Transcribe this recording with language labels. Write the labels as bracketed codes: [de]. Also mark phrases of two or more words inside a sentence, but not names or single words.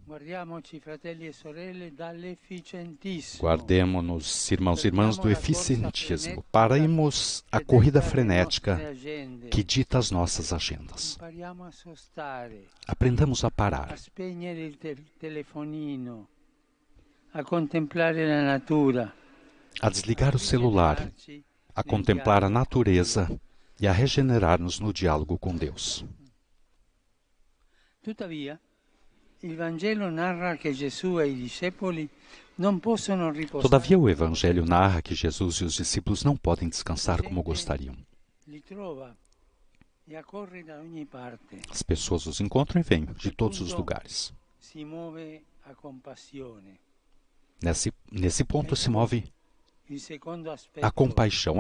[pt] Guardemo-nos, irmãos e irmãs, do eficientismo. Paremos a corrida frenética que dita as nossas agendas. Aprendamos a parar. [it] A contemplare la natura, [pt] a desligar o celular, a contemplar a natureza e a regenerar-nos no diálogo com Deus. [it] Tuttavia, il Vangelo narra che Gesù e i discepoli non possono riposare. [pt] Todavia, o Evangelho narra que Jesus e os discípulos não podem descansar como gostariam. As pessoas os encontram e vêm de todos os lugares. Nesse ponto se move a compaixão.